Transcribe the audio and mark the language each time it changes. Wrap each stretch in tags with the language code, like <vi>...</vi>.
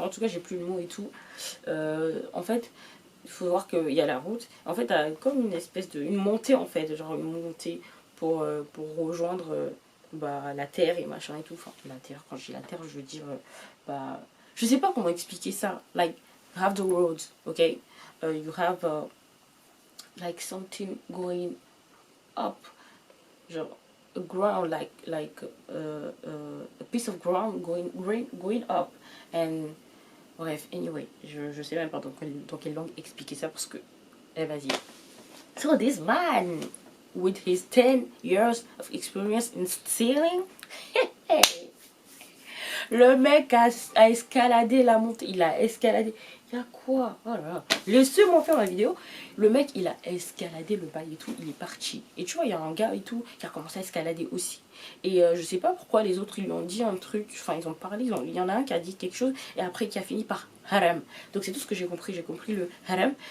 <fr>En tout cas j'ai plus le mot et tout. En fait il faut voir qu'il y a la route. En fait, t'as comme une espèce de... Une montée, en fait. Genre une montée pour rejoindre bah, la terre et machin et tout. Enfin, la terre, quand je dis la terre, je veux dire... bah, je sais pas comment expliquer ça.</fr> <en>Like, you have the roads, okay? You have like something going up. Genre, a ground, like a piece of ground going up. And...</en> <fr>Bref, anyway, je sais même pas dans quelle langue expliquer ça parce que... Eh, vas-y.</fr> <en>So this man, with his 10 years of experience in sailing,</en> <fr>le mec a escaladé la montée. Il a escaladé. Il y a quoi? Oh là là. Laissez-moi faire ma vidéo. Le mec, il a escaladé le bail et tout. Il est parti. Et tu vois, il y a un gars et tout qui a commencé à escalader aussi. Et je sais pas pourquoi les autres ils lui ont dit un truc. Enfin, ils ont parlé. Il y en a un qui a dit quelque chose. Et après, qui a fini par haram. Donc, c'est tout ce que j'ai compris. J'ai compris le haram.</fr>